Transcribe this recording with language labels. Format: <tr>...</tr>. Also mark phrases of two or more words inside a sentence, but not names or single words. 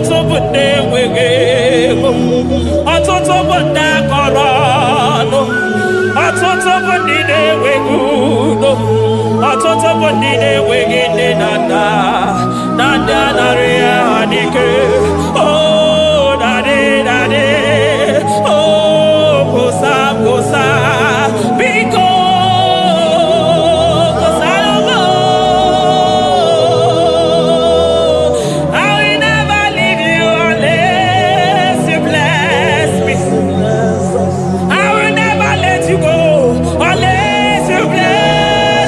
<ig>bụ ndị enweghị ego, ọtụtụ bụ ndị akọrọ ọnụ, ọtụtụ bụ ndị na-enweghị udo, ọtụtụ bụ ndị na-enweghị nne na nna, na ndị anarị ya n'ike.</ig> <en>Oh, daddy, daddy, oh,</en> <ig>kosa, kosa, biko, kosa, no.</ig> <en>I will never leave you unless you bless me. I will never let you go unless you bless me.</en>